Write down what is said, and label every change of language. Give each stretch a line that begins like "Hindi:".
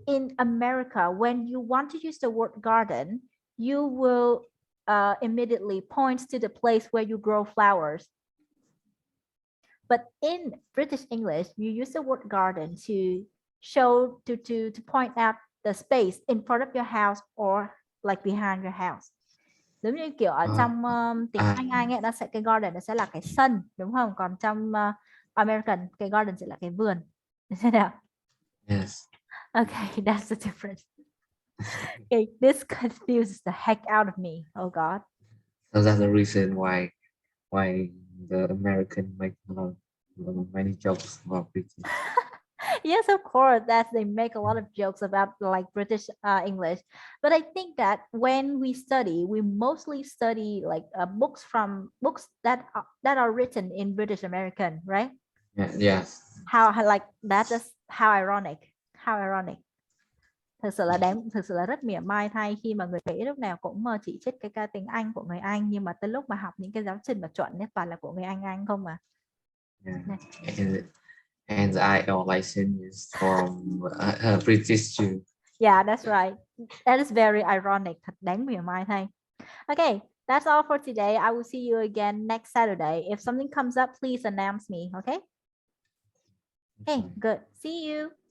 English: In America, when you want to use the word garden, you will immediately point to the place where you grow flowers. But in British English, you use the word garden to show to point out the space in front of your house or like behind your house.
Vietnamese: Giống như kiểu ở trong tiếng Anh ấy, nó sẽ cái garden nó sẽ là cái sân, đúng không? Còn trong American, cái garden sẽ là cái vườn. Thế nào?
English: Yes. Okay, that's the difference. Okay, this confuses the heck out of me. Oh God. So that's the reason why the American make many jokes about British. Yes, of course, that they make a lot of jokes about like British English, but I think that when we study, we mostly study like books that are written in British American, right? Yeah, yes. How like that is how ironic.
Vietnamese: Thực sự là rất mỉa mai thay khi mà người Mỹ lúc nào cũng chỉ trích cái tiếng Anh của người Anh, nhưng mà tới lúc mà học những cái giáo trình mà chuẩn nhất toàn là của người Anh không mà.
English: Yeah. And the IELTS license is from British too. Yeah, that's right. That is very ironic.
Vietnamese: Thật đáng mỉa mai thay.
English: Okay, that's all for today. I will see you again next Saturday. If something comes up, please announce me. Okay. Okay, good. See you.